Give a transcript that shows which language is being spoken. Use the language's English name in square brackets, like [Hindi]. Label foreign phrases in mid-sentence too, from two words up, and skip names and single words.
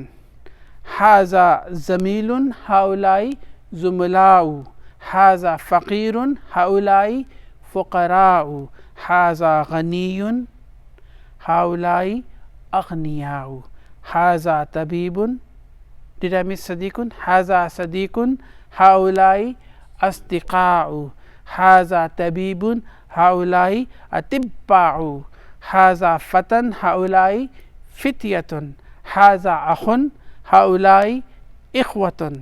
[Arabic] هذا زميلٌ هؤلاء زملاء. هذا فقيرٌ هؤلاء فقراء. هذا غنيٌّ هؤلاء أغنياء. هذا طبيبٌ, [English] did I miss sadiqun? [Arabic] هذا صديقٌ هؤلاء أصدقاء. هذا طبيبٌ هؤلاء أطباء. هذا فتًى هؤلاء فتيةٌ. هذا أخٌ هؤلاء إخوةٌ.